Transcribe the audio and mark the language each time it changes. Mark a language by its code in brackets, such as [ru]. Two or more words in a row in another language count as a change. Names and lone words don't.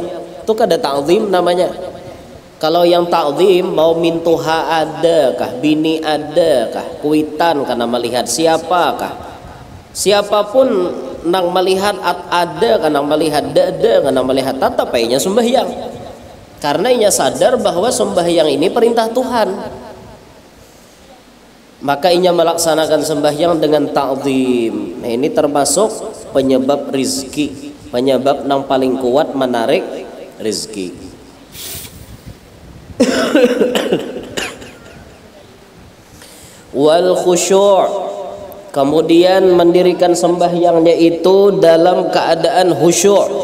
[bjn] Itu kada ta'zim namanya. Kalau yang ta'zim mau mintuha adakah, bini adakah, kuitan karena melihat siapakah, siapapun nang melihat ada karena melihat dada karena melihat tatap ianya sembahyang, karena ianya sadar bahwa sembahyang ini perintah Tuhan, maka ianya melaksanakan sembahyang dengan ta'zim. Nah, ini termasuk penyebab rizki, penyebab nang paling kuat menarik rizki. Wal khusyu', kemudian mendirikan sembahyangnya itu dalam keadaan khusyuk.